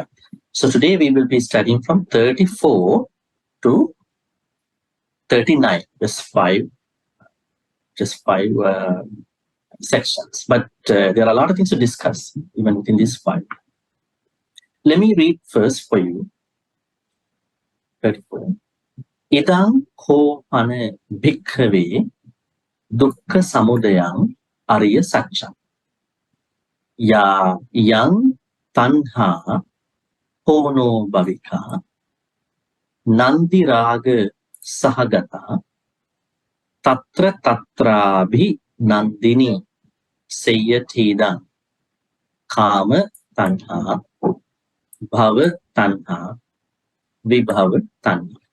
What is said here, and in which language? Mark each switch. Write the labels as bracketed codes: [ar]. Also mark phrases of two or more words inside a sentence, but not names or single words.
[en] So today we will be studying from 34 to 39, just five sections. But there are a lot of things to discuss even within this 5. Let me read first for you. 34. [pi] Idang ho pane bhikkhave dukkhasamudayaṁ ariyasaccaṁ. Ya yang tanha hono bhavika nandi raga sahagata tatra tatrabhi nandini seyatidam kama tanha bhava tanha vibhava tanha.